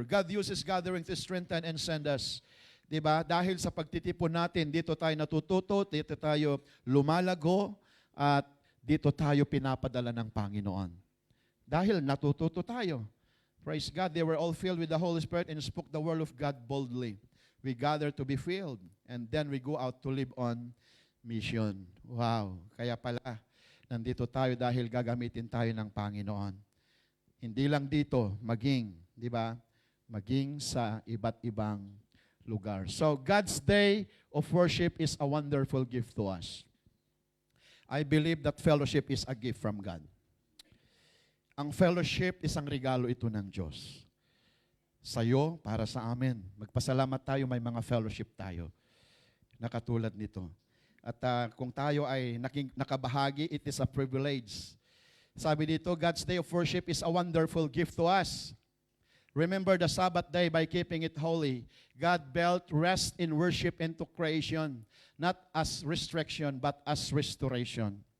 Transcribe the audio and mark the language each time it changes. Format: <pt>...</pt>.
<en>God uses gathering to strengthen and send us.</en> <tl>Diba? Dahil sa pagtitipon natin, dito tayo natututo, dito tayo lumalago, at dito tayo pinapadala ng Panginoon. Dahil natututo tayo.</tl> <en>Praise God, they were all filled with the Holy Spirit and spoke the word of God boldly. We gather to be filled, and then we go out to live on mission.</en> <tl>Wow. Kaya pala, nandito tayo dahil gagamitin tayo ng Panginoon. Hindi lang dito, di ba? Maging sa iba't ibang lugar.</tl> <en>So, God's day of worship is a wonderful gift to us. I believe that fellowship is a gift from God.</en> <tl>Ang fellowship, isang regalo ito ng Diyos. Sa'yo, para sa amin. Magpasalamat tayo, may mga fellowship tayo na katulad nito. At kung tayo ay nakabahagi,</tl> <en>it is a privilege.</en> <tl>Sabi dito,</tl> <en>God's day of worship is a wonderful gift to us. Remember the Sabbath day by keeping it holy. God built rest in worship into creation, not as restriction, but as restoration.</en>